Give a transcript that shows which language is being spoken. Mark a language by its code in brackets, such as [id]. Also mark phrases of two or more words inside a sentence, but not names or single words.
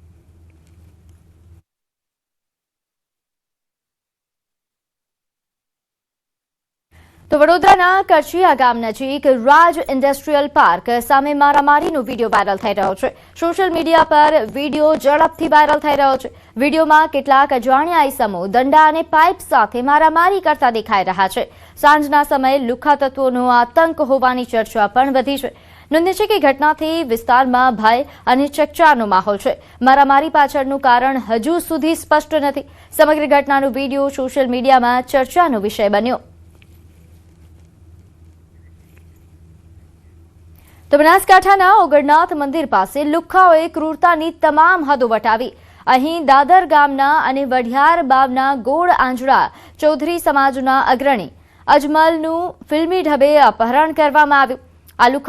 [gu] તો વડોદરાના કરછિયા ગામ નજીક રાજ ઇન્ડસ્ટ્રીયલ પાર્ક સામે મારામારીનો વીડિયો વાયરલ થઈ રહ્યો છે સોશિયલ મીડિયા પર વીડિયો ઝડપથી વાયરલ થઈ રહ્યો છે વીડિયોમાં કેટલાક અજાણ્યા ઈસમો દંડા અને પાઇપ સાથે મારામારી કરતા દેખાઈ રહ્યા છે સાંજના સમયે લુખ્ખા તત્વોનો આતંક હોવાની ચર્ચા પણ વધી છે નોંધે છે કે ઘટનાથી વિસ્તારમાં ભય અને ચકચારનો માહોલ છે મારામારી પાછળનું કારણ હજુ સુધી સ્પષ્ટ નથી સમગ્ર ઘટનાનો વીડિયો સોશિયલ મીડિયામાં ચર્ચાનો વિષય બન્યો તો બનાસકાંઠાના ઓગળનાથ મંદિર પાસે લુખ્ખાઓએ ક્રૂરતાની તમામ હદો વટાવી અહીં દાદર ગામના અને વઢિયાર બાવના ગોળ આંજણા ચૌધરી સમાજના અગ્રણી અજમલનું ફિલ્મી ઢબે અપહરણ કરવામાં આવ્યું આ લુખ્ખા